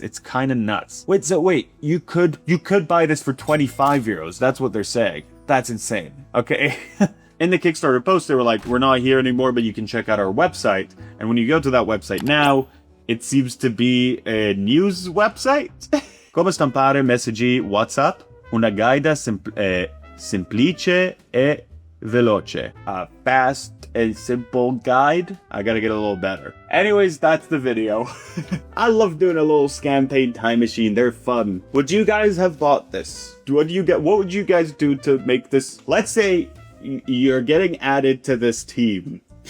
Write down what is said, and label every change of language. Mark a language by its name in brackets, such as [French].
[English] It's kind of nuts. Wait, you could buy this for 25 euros. That's what they're saying. That's insane. Okay. In the Kickstarter post, they were like, "We're not here anymore, but you can check out our website." And when you go to that website now, it seems to be a news website. [Italian] Come stampare messaggi WhatsApp. Una guida semplice e veloce. [English] A fast and simple guide. I gotta get a little better. Anyways, that's the video. I love doing a little campaign time machine. They're fun. Would you guys have bought this? What would you guys do to make this? Let's say you're getting added to this team.